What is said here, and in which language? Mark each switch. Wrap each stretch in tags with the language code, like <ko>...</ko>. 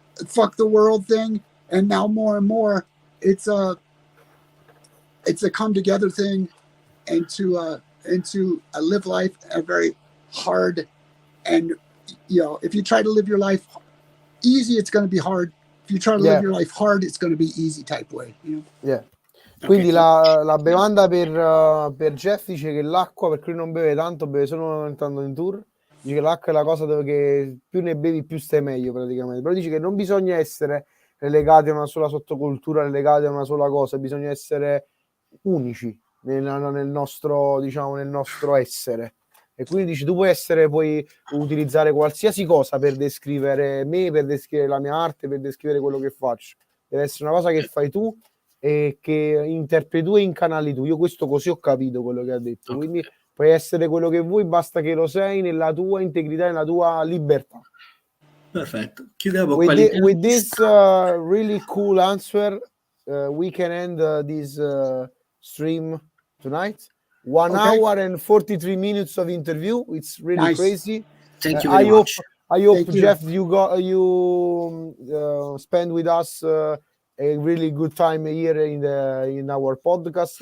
<en>fuck the world thing, and now more and more it's a come together thing, and to live life a very hard, and if you try to live your life easy, it's going to be hard. If you try to live your life hard, it's going to be easy type way. Yeah.</en> <it>Quindi la bevanda per Jeff dice che l'acqua, perché lui non beve tanto, beve solo entrando in tour, dice che l'acqua è la cosa che più ne bevi più stai meglio praticamente, però dice che non bisogna essere relegati a una sola sottocultura, relegati a una sola cosa, bisogna essere unici nel nostro, diciamo, nel nostro essere. E quindi dice, puoi utilizzare qualsiasi cosa per descrivere me, per descrivere la mia arte, per descrivere quello che faccio. Deve essere una cosa che fai tu e che interpreti tu e incanali tu. Io questo così ho capito quello che ha detto. Quindi puoi essere quello che vuoi, basta che lo sei nella tua integrità, nella tua libertà. Perfetto. Chiudiamo</it> <en>with this really cool answer, we can end this stream tonight. 1 hour and 43 minutes of interview. It's really crazy. Thank you very much. I hope Jeff, you spend with us a really good time here in our podcast.</en>